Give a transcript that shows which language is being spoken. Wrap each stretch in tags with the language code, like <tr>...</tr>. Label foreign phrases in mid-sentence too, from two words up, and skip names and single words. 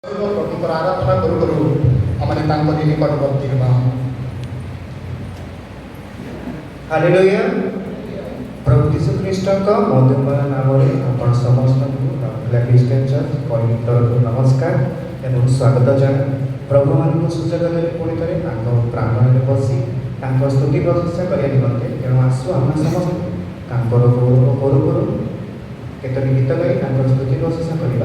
<or>प्रभुଙ୍କର ଆରାଧନା କରୁ କରୁ ଆମେ ତାଙ୍କରି ନିକଟବର୍ତ୍ତୀ ହେବା। हालेलुया। प्रभु यीशु ख्रीष्टଙ୍କ ମଧୁମୟ ନାମରେ ଆପଣ ସମସ୍ତଙ୍କୁ ରାଉରକେଲା ଖ୍ରୀଷ୍ଟିଆନ ଚର୍ଚ୍ଚ କଳିଙ୍ଗ ତରଫରୁ ନମସ୍କାର ଏବଂ ସ୍ୱାଗତ ଜଣାଏ। ପ୍ରଭୁମାନଙ୍କୁ ସୁଯୋଗ ଦେଲେ ପୁଣି ଥରେ ତାଙ୍କ ପ୍ରାଙ୍ଗଣରେ ବସି ତାଙ୍କ ସ୍ତୁତି ପ୍ରଶଂସା କରିବା ନିମନ୍ତେ। ତେଣୁ ଆସୁ ଆମେ ସମସ୍ତେ ତାଙ୍କର ଗୌରବ କରୁ କରୁ କେତୋଟି ଗୀତ ଗାଇ ତାଙ୍କର ସ୍ତୁତି ପ୍ରଶଂସା କରିବା।</or>